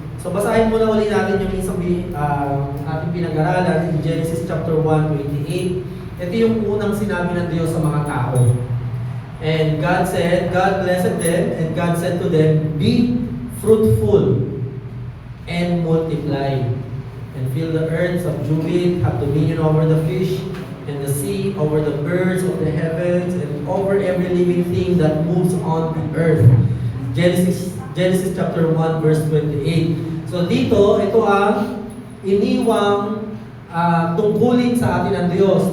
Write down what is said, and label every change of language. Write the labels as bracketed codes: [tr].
[tl] So basahin muna ulit natin yung isang ating pinag-aralan in Genesis chapter 1:28. Ito yung unang sinabi ng Diyos sa mga tao. [en] And God blessed them, and God said to them, "Be fruitful and multiply, and fill the earth, subdue it, have dominion over the fish, and the sea, over the birds of the heavens, and over every living thing that moves on the earth." Genesis chapter 1 verse 28. [tl] So dito, ito ang iniwang tungkulin sa atin ng Diyos.